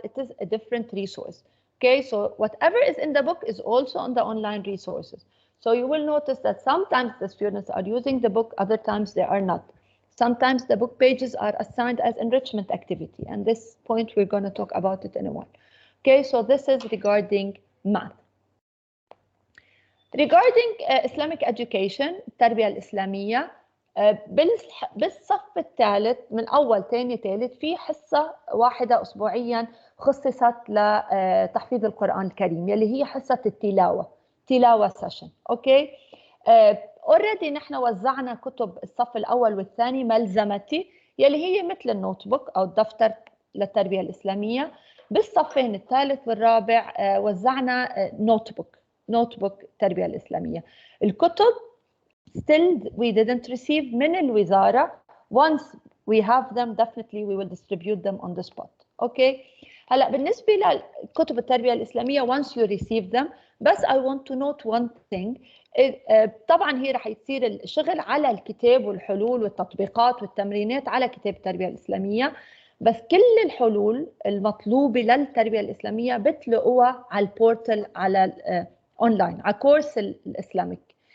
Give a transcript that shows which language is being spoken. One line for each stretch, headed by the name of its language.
English: It is a different resource. Okay, so whatever is in the book is also on the online resources. So you will notice that sometimes the students are using the book, other times they are not. Sometimes the book pages are assigned as enrichment activity, and this point we're going to talk about it in a while. Okay, so this is regarding math. Regarding Islamic education,
Arabic: التربية الإسلامية، بالصف الثالث من أول ثاني ثالث في حصة واحدة أسبوعيا خصصت لتحفيظ القرآن الكريم يلي هي حصة تلاوة سيشن. أوكي،
English: already
Arabic: نحن وزعنا كتب الصف الأول والثاني ملزمتي يلي هي مثل النوت بوك أو الدفتر للتربية الإسلامية. بالصفين الثالث والرابع وزعنا نوت بوك التربية الإسلامية. الكتب
English: still we didn't receive
Arabic: من الوزارة.
English: Once we have them, definitely we will distribute them on the spot. Okay.
Arabic: هلا بالنسبة لكتب التربية الإسلامية
English: once you receive them,
Arabic: بس
English: I want to note one thing.
Arabic: طبعا هي رح يصير الشغل على الكتاب والحلول والتطبيقات والتمرينات على كتاب التربية الإسلامية، بس كل الحلول المطلوبة للتربية الإسلامية بتلاقوها على البورتال، على اونلاين، على كورس الإسلاميك.